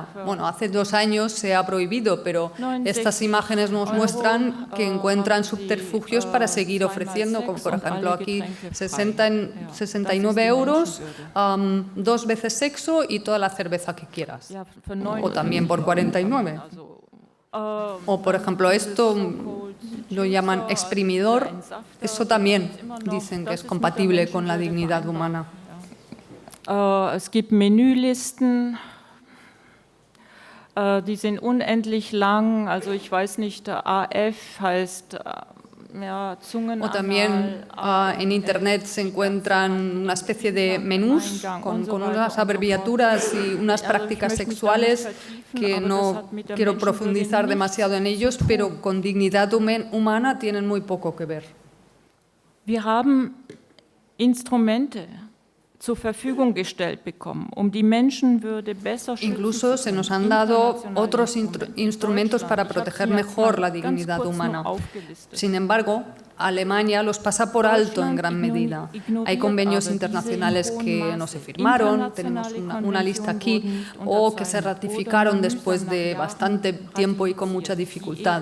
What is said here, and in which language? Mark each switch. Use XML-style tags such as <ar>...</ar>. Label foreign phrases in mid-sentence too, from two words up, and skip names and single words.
<es>Bueno, hace 2 años se ha prohibido, pero estas imágenes nos muestran que encuentran subterfugios para seguir ofreciendo, como por ejemplo aquí 69 euros, 2 veces sexo y toda la cerveza que quieras. O también por 49. O por ejemplo esto lo llaman exprimidor, eso también dicen que es compatible con la dignidad humana.</es> <de>Es gibt Menülisten, die sind unendlich lang, also ich weiß nicht, AF heißt</de> <es>O también en Internet se encuentran una especie de menús con unas abreviaturas y unas prácticas sexuales que no quiero profundizar demasiado en ellos, pero con dignidad humana tienen muy poco que ver.</es> <de>Wir haben Instrumente zur Verfügung gestellt bekommen, die Menschenwürde besser schützen.</de> <es>Incluso se nos han dado otros instrumentos para proteger mejor la dignidad humana. Sin embargo, Alemania los pasa por alto en gran medida. Hay convenios internacionales que no se firmaron, tenemos una lista aquí, o que se ratificaron después de bastante tiempo y con mucha dificultad.</es>